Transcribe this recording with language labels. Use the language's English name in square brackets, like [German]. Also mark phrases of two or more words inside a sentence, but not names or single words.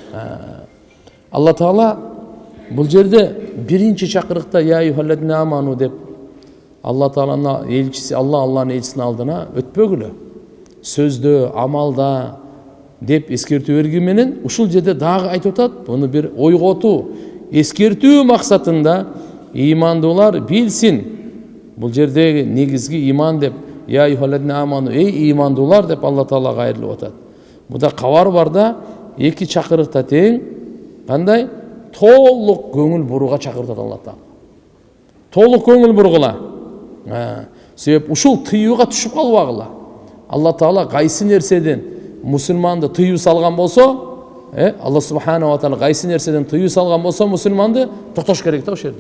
[Kyrgyz] Алла Таала бул жерде биринчи чакырыкта [Arabic] يا أيها الذين آمنوا [Kyrgyz] деп Алла Тааланын элчиси, Алланын элчисинин алдына өтпөгүлө. Сөздө, амалда деп эскертүү берген менен ушул жерде дагы айтып атат, буну бир ойготуу, эскертүү максатында ыймандуулар билсин. Бул жердеги негизги иман деп [Arabic] يا أيها الذين آمنوا, [Kyrgyz] эй ыймандуулар деп Алла Таала кайрылып атат. Буда кабар бар да, эки чакырыкта тең кандай толук көңүл бурууга чакыртат Алла Таала. Толук көңүл бургула. Себеп ушул тыюуга түшүп калбагыла. Алла Таала кайсы нерседен мусулманды тыюу салган болсо, Алла [Arabic] سبحانه وتعالى [Kyrgyz] кайсы нерседен тыюу салган болсо, мусулманды токтош керек да ошол жерде.